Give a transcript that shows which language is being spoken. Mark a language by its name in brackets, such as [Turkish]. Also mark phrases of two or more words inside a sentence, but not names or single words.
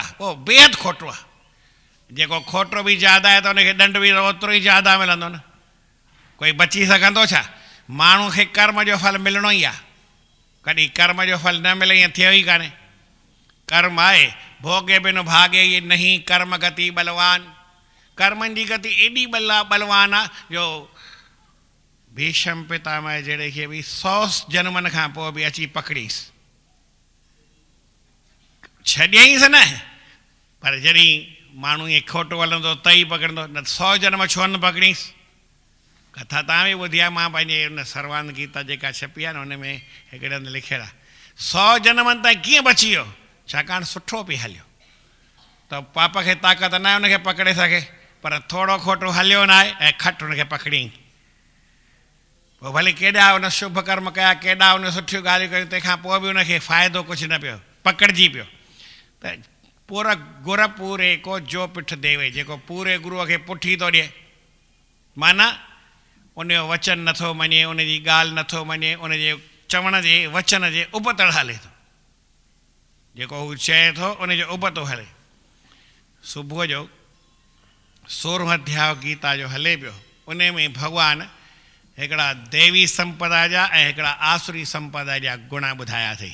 [Sindhi] पोइ बेहद खोटो आहे। जेको खोटो बि ज़्यादा आहे त उनखे दंड बि ओतिरो ई ज़्यादा मिलंदो न। कोई बची सघंदो छा? माण्हू खे कर्म जो फल मिलणो ई आहे। कॾहिं कर्म जो फल न मिले ईअं थियो ई कान्हे। कर्म आहे, [Hindi] भोगे बिन भागे ये नहीं, कर्म गति बलवान। [Sindhi] कर्मनि जी गति एॾी बलवान आहे जो भीष्म पितामह जहिड़े खे बि 100 जन्मनि खां पोइ बि अची पकड़ीसि, छॾियईंसि न। पर जॾहिं माण्हू ईअं खोटो हलंदो त ई पकड़ंदो, न 100 जन्म छो न पकड़ीसि। कथा तव्हां बि ॿुधी आहे। मां पंहिंजे हुन सर्वानंद गीता जेका छपी आहे न, हुन में हिकिड़े हंधि लिखियलु आहे 100 जन्मनि ताईं कीअं बची वियो? छाकाणि सुठो पई हलियो। त पाप खे ताक़त न आहे हुनखे पकड़े सघे, पर थोरो खोटो हलियो न आहे ऐं खट हुनखे पकड़ियईं। पोइ भले केॾा हुन शुभ कर्म कया, केॾा हुन सुठियूं ॻाल्हियूं कयूं, तंहिंखां पोइ बि हुनखे फ़ाइदो कुझु न पियो, पकड़िजी पियो। त पूरा गुर पूरे को जो पिठ देवे, जेको पूरे गुरूअ खे पुठी थो ॾिए, माना उनजो वचन नथो मञे, उनजी ॻाल्हि नथो मञे, उनजे चवण जे वचन जे उबतड़ हले थो। जेको हू चए थो उनजो उबतो हले। सुबुह जो 16 अध्याय गीता जो हले पियो, उन में भगवान हिकिड़ा देवी संपदा जा ऐं हिकिड़ा आसुरी संपदा जा गुण ॿुधाया अथई।